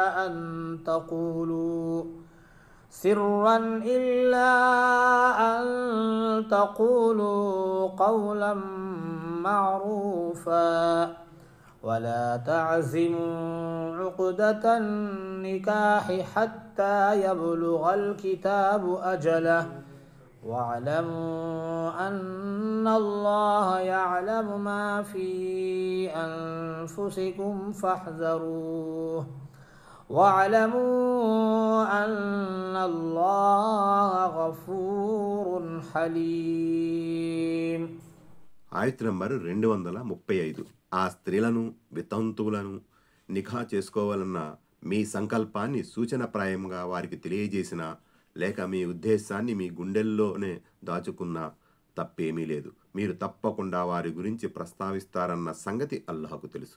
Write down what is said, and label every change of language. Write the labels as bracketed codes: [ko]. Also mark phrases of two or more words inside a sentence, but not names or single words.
[ar] أن تقولوا قولا معروفا ولا تعزموا عقدة النكاح حتى يبلغ الكتاب أجله واعلموا أن الله يعلم ما في أنفسكم فاحذروه واعلموا أن الله غفور حليم. [te] ఆయత్ నంబర్ 235. ఆ స్త్రీలను వితంతువులను నిఖా చేసుకోవాలన్న మీ సంకల్పాన్ని సూచనప్రాయంగా వారికి తెలియజేసిన లేక మీ ఉద్దేశాన్ని మీ గుండెల్లోనే దాచుకున్న తప్పేమీ లేదు. మీరు తప్పకుండా వారి గురించి ప్రస్తావిస్తారన్న సంగతి అల్లాహకు తెలుసు.